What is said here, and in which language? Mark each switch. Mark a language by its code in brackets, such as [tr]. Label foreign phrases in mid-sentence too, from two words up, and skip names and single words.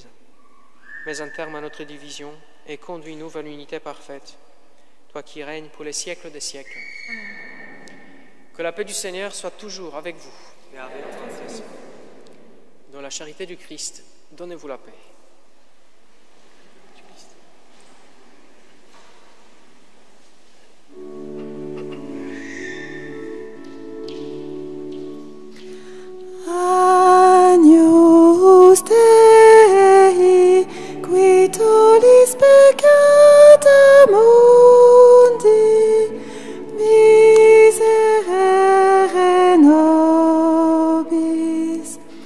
[fr] Mets un terme à notre division et conduis-nous vers l'unité parfaite, toi qui règnes pour les siècles des siècles. Que la paix du Seigneur soit toujours avec vous. Et avec ton esprit. Dans la charité du Christ, donnez-vous la paix. [la] Agnus Dei, qui tollis peccata mundi, miserere nobis.